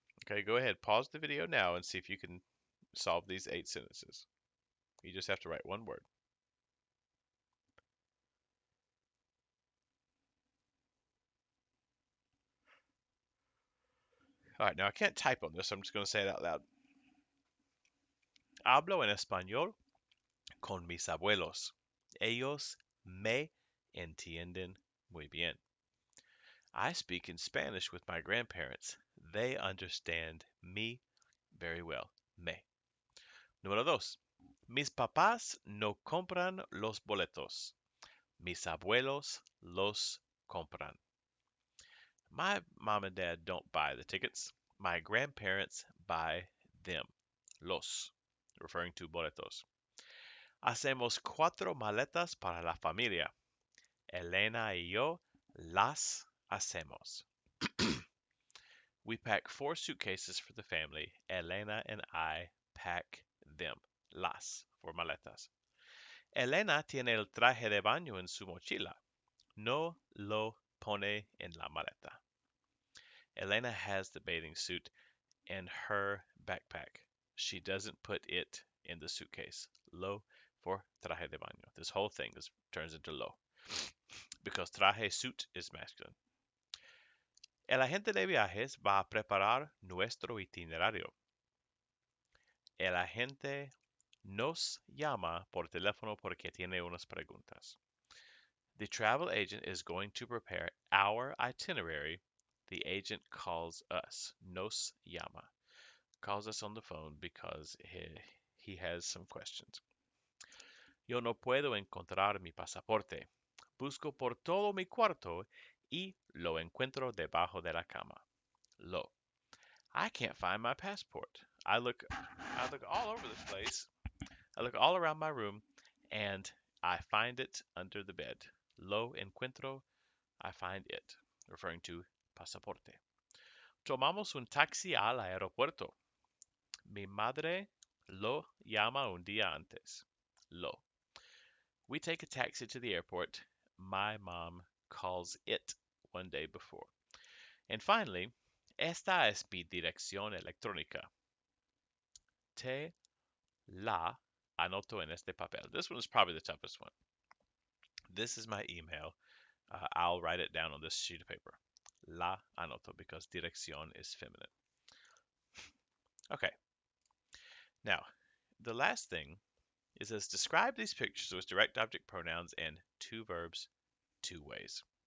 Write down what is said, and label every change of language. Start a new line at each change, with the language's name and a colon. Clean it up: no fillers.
English: Okay, go ahead, pause the video now and see if you can solve these 8 sentences. You just have to write one word. All right, now I can't type on this, so I'm just going to say it out loud.
Spanish: Hablo en español con mis abuelos. Ellos me entienden muy bien.
English: I speak in Spanish with my grandparents. They understand me very well.
Spanish: Me. Número dos. Mis papás no compran los boletos. Mis abuelos los compran.
English: My mom and dad don't buy the tickets. My grandparents buy them. Los, referring to boletos.
Spanish: Hacemos 4 maletas para la familia. Elena y yo las hacemos.
English: We pack 4 suitcases for the family. Elena and I pack them. Las, for maletas.
Spanish: Elena tiene el traje de baño en su mochila. No lo pone en la maleta.
English: Elena has the bathing suit in her backpack. She doesn't put it in the suitcase. Lo for traje de baño. This whole thing turns into lo because traje suit is masculine.
Spanish: El agente de viajes va a preparar nuestro itinerario. El agente nos llama por teléfono porque tiene unas preguntas.
English: The travel agent is going to prepare our itinerary. The agent calls us.
Spanish: Nos llama.
English: Calls us on the phone because he has some questions.
Spanish: Yo no puedo encontrar mi pasaporte. Busco por todo mi cuarto y lo encuentro debajo de la cama.
English: Lo. I can't find my passport. I look all over this place. I look all around my room and I find it under the bed.
Spanish: Lo encuentro,
English: I find it, referring to pasaporte.
Spanish: Tomamos un taxi al aeropuerto. Mi madre lo llama un día antes. Lo.
English: We take a taxi to the airport. My mom calls it one day before. And finally,
Spanish: esta es mi dirección electrónica. Te la anoto en este papel.
English: This one is probably the toughest one. This is my email. I'll write it down on this sheet of paper.
Spanish: La anoto
English: because dirección is feminine. Okay. Now, the last thing is says describe these pictures with direct object pronouns and two verbs two ways.